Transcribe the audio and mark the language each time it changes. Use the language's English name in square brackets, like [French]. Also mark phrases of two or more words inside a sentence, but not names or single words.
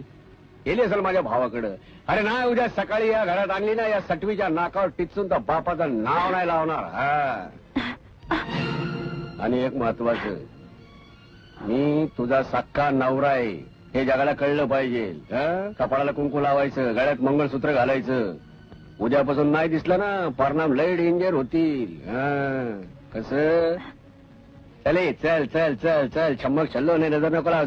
[Marathi] गेली असेल माझ्या भावाकडं. अरे नाही, उद्या सकाळी या घरात आणली ना, या सटवीच्या नाकावर टिचून तर बापाचं नाव नाही लावणार. आणि एक महत्वाचं, मी तुझा सक्का नवरा आहे हे जगाला कळलं पाहिजे. कपाळाला कुंकू लावायचं, गळ्यात मंगळसूत्र घालायचं. उद्यापासून नाही दिसलं ना, परिणाम लय डेंजर होतील. कस? चले, चल चल चल चल. छम्मक छल्लो नाही, नजर नको लाव.